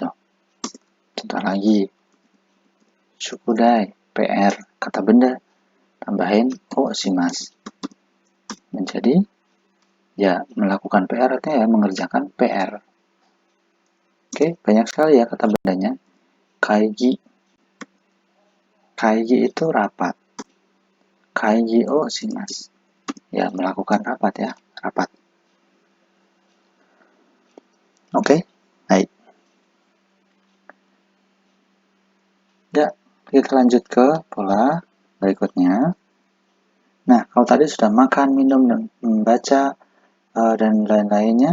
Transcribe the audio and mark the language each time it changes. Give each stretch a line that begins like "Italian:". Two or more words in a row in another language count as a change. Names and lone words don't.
Indonesian: Contoh lagi, shukudai, PR, kata benda, tambahin
Japanese: をします
Indonesian: menjadi ya melakukan PR artinya ya mengerjakan PR. Oke, banyak sekali ya kata bendanya. Kaigi itu rapat.
Japanese: 会議をします.
Indonesian: Ya, melakukan rapat ya, rapat. Oke, baik. Ya, kita lanjut ke pola berikutnya. Nah, kalau tadi sudah makan, minum, dan membaca, dan lain-lainnya.